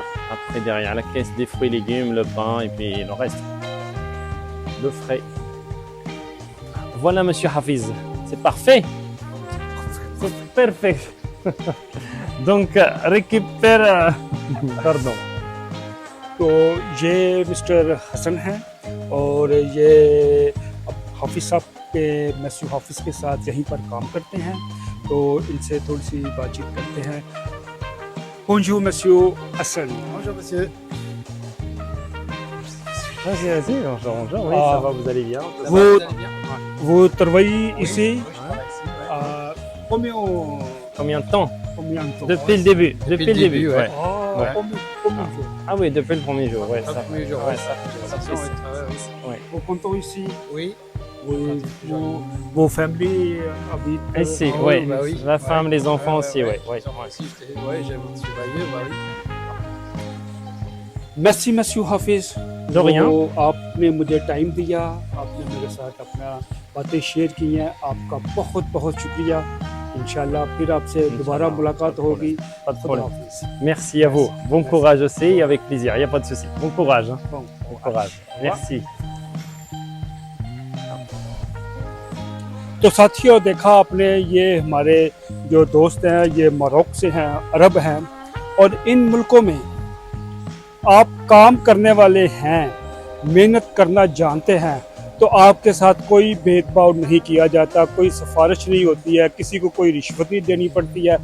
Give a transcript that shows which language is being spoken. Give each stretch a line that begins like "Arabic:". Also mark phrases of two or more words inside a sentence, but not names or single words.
French: Après, derrière la caisse, des fruits et légumes, le pain et puis le reste. Le frais. Voilà, monsieur Hafiz. C'est parfait. C'est parfait. Donc, récupère. Pardon.
Hindi: तो ये मिस्टर हसन हैं और ये हाफिज़ साहब के, मैस्यू हाफिज़ के साथ यहीं पर काम करते हैं, तो इनसे थोड़ी सी बातचीत करते हैं।
French: Bonjour monsieur Hasan. Bonjour monsieur. Vas-y, bonjour, oui, Ah. ça va, vous allez bien? Ça Vous- va, vous allez bien? वो तरवई इसी Oui, je travaille ici, ouais. Combien de temps? combien de temps? Depuis le début, depuis le début, ouais. ouais. Ah, Ouais. combien de jours? Ah oui, depuis le premier jour, ouais, Pas ça. le premier jour, Ouais, ouais, ça. Attention, ouais, travaille ici. Vous comptez ici? Oui. Oui, vos familles habitent Ici, Ah ouais. oui, bah oui. La femme, les enfants Ouais, aussi, ouais. Les enfants aussi, ouais, j'habite sur Bayeux, bah oui. merci monsieur Hafiz. De rien.
Hindi: तो आपने मुझे टाइम दिया, आपने मेरे साथ अपना बातें शेयर की हैं, आपका बहुत बहुत शुक्रिया इंशाल्लाह फिर आपसे दोबारा
French: Inch'Allah,
Hindi: मुलाकात
French: pas de
Hindi: होगी।
French: Pas de
Hindi: खुदा
French: problème.
Hindi: हाफिज़।
French: Merci à vous. Bon courage aussi et avec plaisir. Il n'y a pas de souci. Bon courage. Hein. Bon, Bon courage. Merci.
Hindi: तो साथियों देखा आपने, ये हमारे जो दोस्त हैं ये मोरक्को से हैं, अरब हैं, और इन मुल्कों में आप काम करने वाले हैं, मेहनत करना जानते हैं, तो आपके साथ कोई भेदभाव नहीं किया जाता, कोई सिफारिश नहीं होती है, किसी को कोई रिश्वत नहीं देनी पड़ती है।